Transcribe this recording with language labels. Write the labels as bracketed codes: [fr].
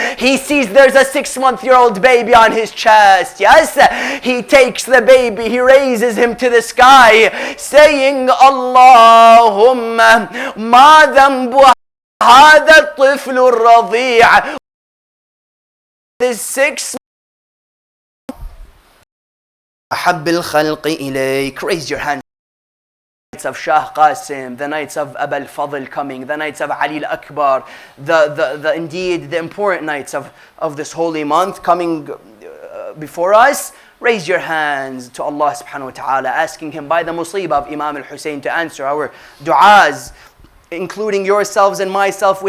[en] He sees there's a 6-month-old baby on his chest. Yes, he takes the baby, he raises him to the sky, saying, [ar] Allahumma ma dhanbu hadha al-tifl al-radhi'. [en] This 6 [ar] أحب الخلق إليك. [en] Raise your hand. The nights of Shah Qasim, the nights of Abul Fadl coming, the nights of Ali al-Akbar, the indeed the important nights of this holy month coming before us. Raise your hands to Allah subhanahu wa ta'ala, asking Him by the musibah of Imam al-Hussein to answer our du'as, including yourselves and myself.